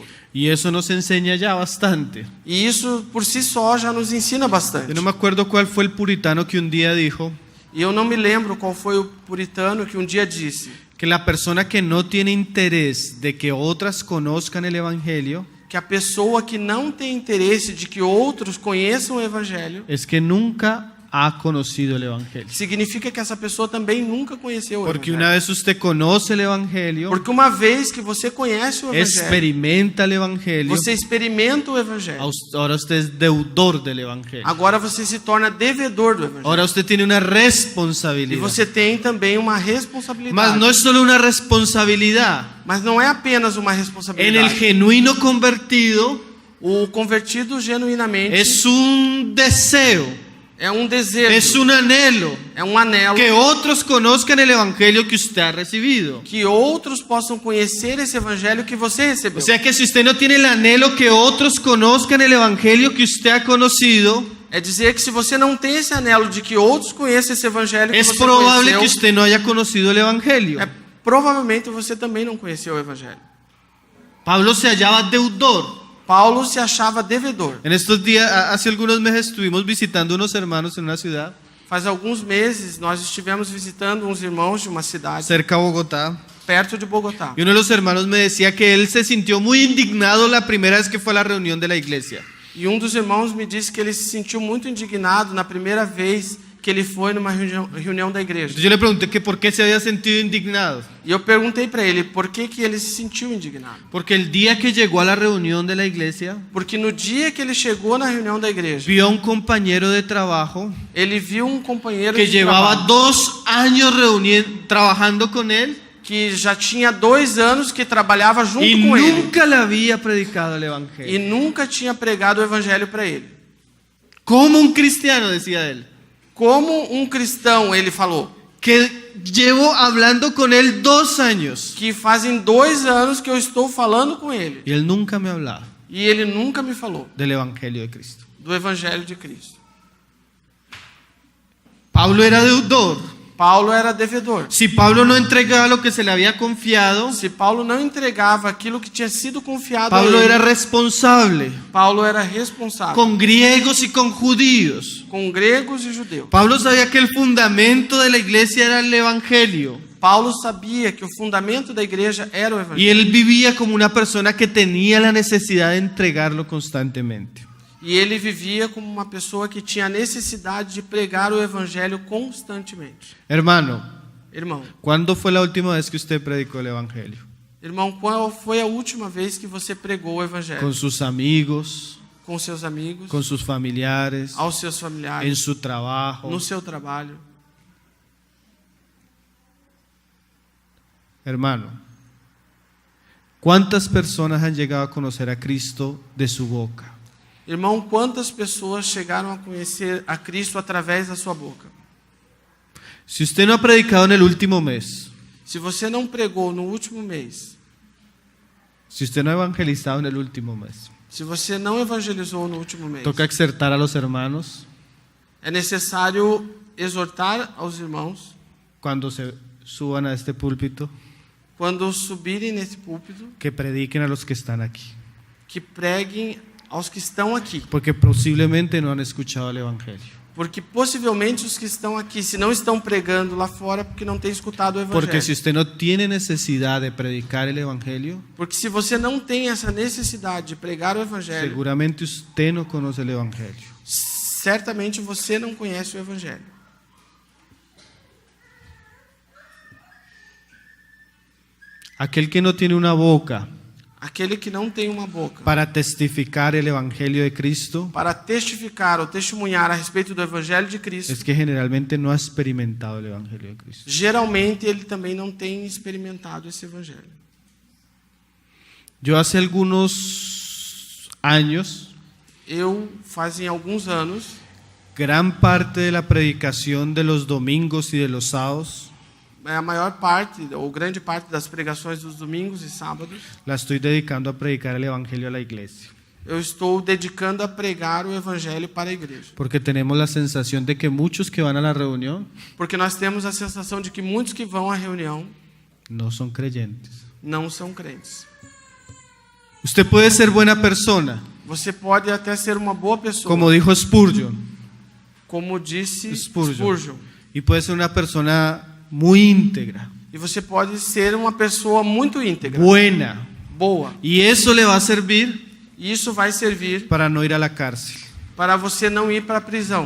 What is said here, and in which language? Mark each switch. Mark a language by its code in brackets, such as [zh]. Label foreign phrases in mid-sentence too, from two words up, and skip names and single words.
[es] Y eso nos enseña ya bastante. [pt] E isso por si só já nos ensina bastante. [es] Yo no me acuerdo cuál fue el puritano que un día dijo [pt] E eu não me lembro qual foi o puritano que um dia disse [es] que la persona que no tiene interés de que otras conozcan el Evangelio [pt] que a pessoa que não tem interesse de que outros conheçam o evangelho [es] es que nunca ha conocido el Evangelio. [pt] significa que essa pessoa também nunca conheceu o [es] Porque [pt] evangelho. [es] una vez usted conoce el Evangelio, [pt] Porque uma vez que você conhece o evangelho, [es] experimenta el Evangelio, [pt] você experimenta o evangelho. [es] ahora usted es deudor del Evangelio. [pt] Agora você se torna devedor do evangelho. [es] Ahora usted tiene una [pt] E [es] responsabilidad. [pt] você tem também uma responsabilidade. [es] Mas no es solo una responsabilidad. [pt] Mas não é apenas uma [es] En el [pt] responsabilidade. [es] genuino convertido [pt] O convertido genuinamente [es] es un deseo, [pt] é um desejo, [es] es un anhelo [pt] é um anelo [es] que otros conozcan el Evangelio que usted ha recibido. [pt] que outros possam conhecer esse evangelho que você recebeu. [es] O sea que si usted no tiene el anhelo que otros conozcan el Evangelio que usted ha conocido, [pt] É dizer que se você não tem esse anelo de que outros conheçam esse evangelho que [es] es [pt] você [es] probable que [pt] conheceu, [es] usted no haya conocido el Evangelio. [pt] provavelmente você também não conheceu o evangelho. [es] Pablo se hallaba deudor. [pt] Paulo se achava devedor. [es] En estos días, hace algunos meses estuvimos visitando unos hermanos en una ciudad [pt] Faz alguns meses nós estivemos visitando uns irmãos de uma cidade [es] cerca de Bogotá. [pt] perto de Bogotá. [es] Y uno de los hermanos me decía que él se sintió muy indignado la primera vez que fue a la reunión de la iglesia. [pt] E um dos irmãos me disse que ele se sentiu muito indignado na primeira vez que ele foi numa reunião da igreja. [es] Entonces yo le pregunté que por qué se había sentido indignado. [pt] E eu perguntei para ele por que ele se sentiu indignado. [es] Porque el día que llegó a la reunión de la iglesia, [pt] Porque no dia que ele chegou na reunião da igreja, [es] vio a un compañero de trabajo [pt] ele viu um companheiro [es] que [pt] de [es] llevaba [pt] trabalho [es] 2 años trabajando con él [pt] que já tinha 2 anos que trabalhava junto [es] y [pt] com ele [es] nunca le había predicado el [pt] e [es] evangelio. [pt] nunca tinha pregado o evangelho para ele. [es] Como un cristiano, decía él, [pt] Como um cristão, ele falou, [es] que llevo hablando con él 2 años [pt] que fazem 2 anos que eu estou falando com ele [es] y él nunca me hablaba [pt] e ele nunca me falou [es] del evangelio de Cristo. [pt] do evangelho de Cristo. [es] Pablo era deudor. [pt] Paulo era devedor. [es] Si Pablo no entregaba lo que se le había confiado, [pt] Se Paulo não entregava aquilo que tinha sido confiado a [es] Pablo [pt] ele, [es] era responsable [pt] Paulo era responsável [es] con griegos y con judíos. [pt] com gregos e judeus. [es] Pablo sabía que el fundamento de la iglesia era el evangelio [pt] Paulo sabia que o fundamento da igreja era o [es] y [pt] evangelho. [es] él vivía como una persona que tenía la necesidad de entregarlo constantemente. [pt] E ele vivia como uma pessoa que tinha necessidade de pregar o evangelho constantemente. [es] Hermano, [pt] Irmão, [es] ¿cuándo fue la última vez que usted predicó el evangelio? [pt] qual foi a última vez que você pregou o evangelho? [es] Con sus amigos, [pt] Com seus amigos, [es] con sus familiares, [pt] aos seus [es] en [pt] familiares, [es] su trabajo. [pt] no seu trabalho. [es] Hermano, ¿cuántas personas han llegado a conocer a Cristo de su boca? [pt] Irmão, quantas pessoas chegaram a conhecer a Cristo através da sua boca? [es] Si usted no ha predicado en el último mes, [pt] Se você não pregou no último mês, [es] si usted no ha evangelizado en el último mes, [pt] se você não evangelizou no último mês, [es] toca exhortar a los hermanos [pt] é necessário exortar aos irmãos, [es] cuando se suban a este púlpito, [pt] quando subirem nesse púlpito, [es] que prediquen a los que están aquí. [pt] que preguem aos que estão aqui. [es] porque posiblemente no han escuchado el Evangelio. [pt] Porque possivelmente os que estão aqui, se não estão pregando lá fora, porque não têm escutado o [es] Porque si [pt] Evangelho. [es] usted no tiene necesidad de predicar el Evangelio, [pt] Porque se você não tem essa necessidade de pregar o Evangelho, [es] seguramente usted no conoce el Evangelio. [pt] certamente você não conhece o Evangelho. [es] Aquel que no tiene una boca [pt] Aquele que não tem uma boca [es] para testificar el Evangelio de Cristo, [pt] para testificar ou testemunhar a respeito do Evangelho de Cristo, [es] es que generalmente no ha experimentado el Evangelio de Cristo. [pt] geralmente ele também não tem experimentado esse Evangelho. [es] Yo hace algunos años, [pt] Eu, fazem alguns anos, [es] gran parte de la predicación de los domingos y de los sábados [pt] a maior parte, ou grande parte das pregações dos domingos e sábados, [es] la estoy dedicando a predicar el Evangelio a la iglesia. [pt] eu estou dedicando a pregar o Evangelho para a igreja. [es] Porque tenemos la sensación de que muchos que van a la reunión [pt] Porque nós temos a sensação de que muitos que vão à reunião [es] no son creyentes. [pt] não são crentes. [es] Usted puede ser buena persona, [pt] Você pode até ser uma boa pessoa, [es] como dijo Spurgeon, [pt] como disse Spurgeon. Spurgeon. [es] Y puede ser una persona muy íntegra, [pt] E você pode ser uma pessoa muito íntegra, [es] buena, [pt] boa. [es] y eso le va a servir [pt] E isso vai servir [es] para no ir a la cárcel, [pt] para você não ir para a prisão.